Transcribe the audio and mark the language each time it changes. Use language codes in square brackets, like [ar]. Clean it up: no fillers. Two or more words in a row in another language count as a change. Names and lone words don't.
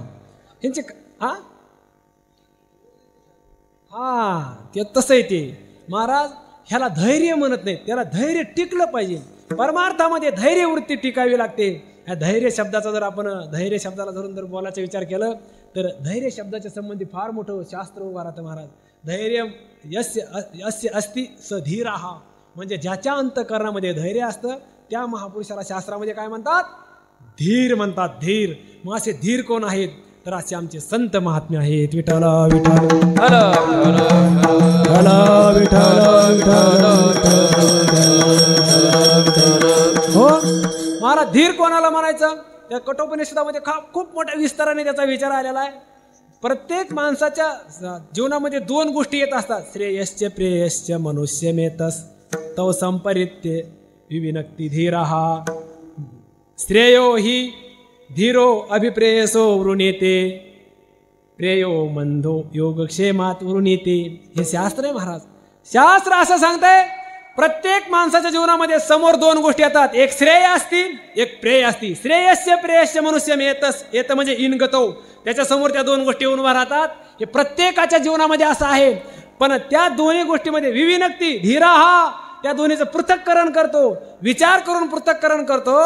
[mr] त्यांचे ते तसं आहे ते. महाराज ह्याला धैर्य म्हणत नाही, त्याला धैर्य टिकलं पाहिजे. परमार्थामध्ये धैर्य वृत्ती टिकावी लागते. ह्या धैर्य शब्दाचा जर आपण धैर्य शब्दाला धरून जर बोलायचा विचार केला तर धैर्य शब्दाच्या संबंधी फार मोठं शास्त्र उभा राहतं महाराज. [sa] धैर्य यस्य अस्ति स धीरः, [mr] म्हणजे ज्याच्या अंतःकरणामध्ये धैर्य असतं त्या महापुरुषाला शास्त्रामध्ये काय म्हणतात? धीर म्हणतात. धीर. मग असे धीर कोण आहेत? तर असे आमचे संत महात्मे आहेत. विठ्ठल विठ्ठल हो महाराज. धीर कोणाला म्हणायचं? त्या कठोपनिषदामध्ये खूप मोठ्या विस्ताराने त्याचा विचार आलेला आहे. प्रत्येक माणसाच्या जीवनामध्ये दोन गोष्टी येत असतात. [sa] श्रेयश्च प्रेयश्च मनुष्यमेतस तव संपरित्य विविनक्ती धीरः. श्रेयो हि धीरो अभिप्रेयसो वृणीते प्रेयो मंदो योगक्षेमात वृणीते. [mr] हे शास्त्र आहे महाराज. शास्त्र असं सांगतंय प्रत्येक माणसाच्या जीवनामध्ये समोर दोन गोष्टी येतात. एक श्रेय असती, एक प्रेय असती. [sa] श्रेयस्य प्रेयस्य मनुष्यमेतस. [mr] येत म्हणजे इनगतो, त्याच्या समोर त्या दोन गोष्टी उभा राहतात. हे प्रत्येकाच्या जीवनामध्ये असं आहे. पण त्या दोन्ही गोष्टीमध्ये [sa] विविनक्ती धीरः, [mr] त्या दोन्हीचं पृथक्करण करतो, विचार करून पृथक्करण करतो.